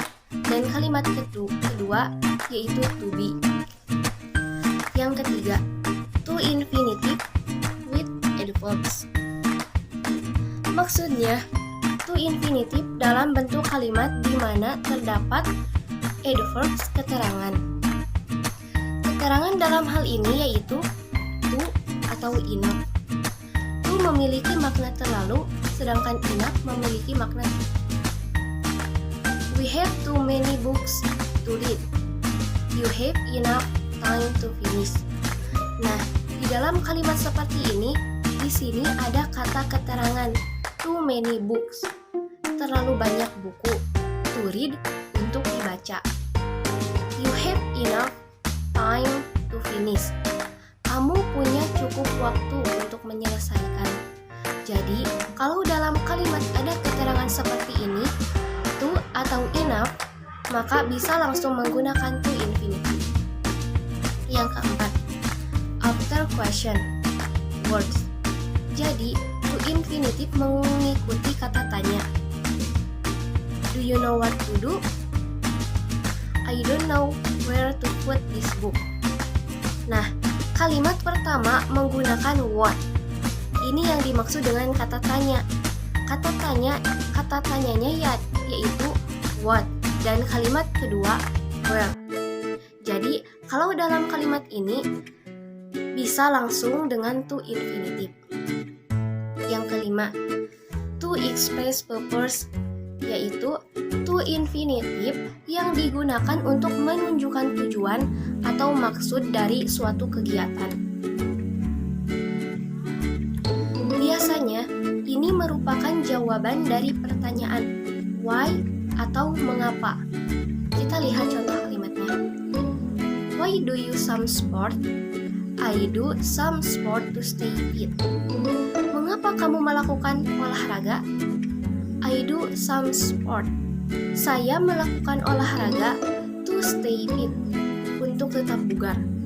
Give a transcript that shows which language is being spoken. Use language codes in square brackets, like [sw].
[id] Dan kalimat kedua yaitu to be. Yang ketiga, [en] to infinitive with adverbs. [id] Maksudnya, to infinitive dalam bentuk kalimat di mana terdapat adverbs keterangan. Keterangan dalam hal ini yaitu to atau enough. To memiliki makna terlalu, sedangkan enough memiliki makna cukup. [en] We have too many books to read. You have enough time to finish. [id] Nah, di dalam kalimat seperti ini, di sini ada kata keterangan [en] too many books, [id] terlalu banyak buku, [en] to read, [id] untuk dibaca. [en] You have enough time to finish. [id] Kamu punya cukup waktu untuk menyelesaikan. Jadi, kalau dalam kalimat ada keterangan seperti ini, to atau enough, maka bisa langsung menggunakan to infinitive. Yang keempat, [en] after question, words. [id] Jadi, to infinitive mengikuti kata tanya. [en] Do you know what to do? I don't know where to put this book. [id] Nah, kalimat pertama menggunakan what. Ini yang dimaksud dengan kata tanya. Kata tanyanya yaitu what, dan kalimat kedua where. Jadi, kalau dalam kalimat ini bisa langsung dengan to infinitive. Yang kelima, [en] to express purpose, [id] yaitu to infinitive yang digunakan untuk menunjukkan tujuan atau maksud dari suatu kegiatan. Biasanya, ini merupakan jawaban dari pertanyaan why atau mengapa. Kita lihat contoh kalimatnya. [en] Why do you some sport? I do some sport to stay fit. [id] Mengapa kamu melakukan olahraga? [en] I do some sport. [id] Saya melakukan olahraga [en] to stay fit, [id] untuk tetap bugar.